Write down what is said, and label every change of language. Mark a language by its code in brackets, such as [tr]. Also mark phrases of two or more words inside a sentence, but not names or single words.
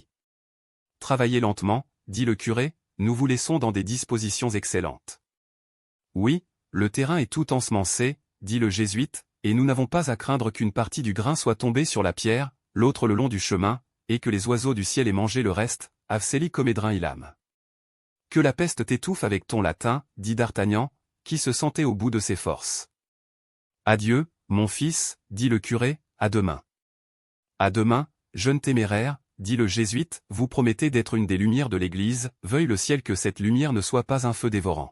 [fr] Travaillez lentement, dit le curé, nous vous laissons dans des dispositions excellentes. Oui, le terrain est tout ensemencé, dit le jésuite, et nous n'avons pas à craindre qu'une partie du grain soit tombée sur la pierre, l'autre le long du chemin, et que les oiseaux du ciel aient mangé le reste, [la] avseli comedrin illam. [fr] Que la peste t'étouffe avec ton latin, dit d'Artagnan, qui se sentait au bout de ses forces. Adieu, mon fils, dit le curé, à demain. À demain, jeune téméraire, dit le jésuite, vous promettez d'être une des lumières de l'Église, veuille le ciel que cette lumière ne soit pas un feu dévorant.